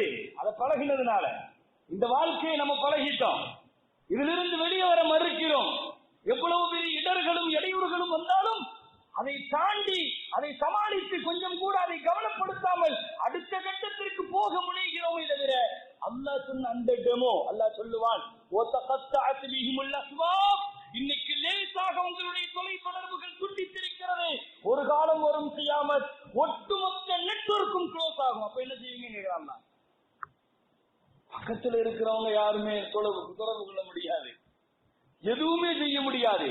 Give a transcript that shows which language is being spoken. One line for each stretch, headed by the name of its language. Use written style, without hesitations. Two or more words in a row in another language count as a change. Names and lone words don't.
Tamil: அதை பழகினதுனால இந்த வாழ்க்கையை நம்ம பழகிட்டோம், இதிலிருந்து வெளியே வர மறுக்கிறோம். எவ்வளவு பெரிய இடர்களும் இடையூறுகளும் வந்தாலும் அதை தாண்டி, அதை சமாளித்து, கொஞ்சம் கூட அதை கவனப்படுத்தாமல் அடுத்த கட்டத்திற்கு போக முனைகிறோம். தவிர அல்லாஹ் சொன்ன அந்த டெமோ, அல்லாஹ் சொல்லுவான்,
Arabic: وتقطعت بهم الاسباب.
Tamil: இன்னைக்கு லேசாக உங்களுடைய தொலை தொடர்புகள் துண்டித்திருக்கிறது. ஒரு காலம் வரும் கியாமத், ஒட்டுமொத்த நெட்வொர்க்கும் க்ளோஸ் ஆகும். அப்ப என்ன செய்வீங்க கேக்குறாங்க. பக்கத்துல இருக்கிறவங்க யாருமே தொடர்பு கொள்ள முடியாது, எதுவுமே செய்ய முடியாது.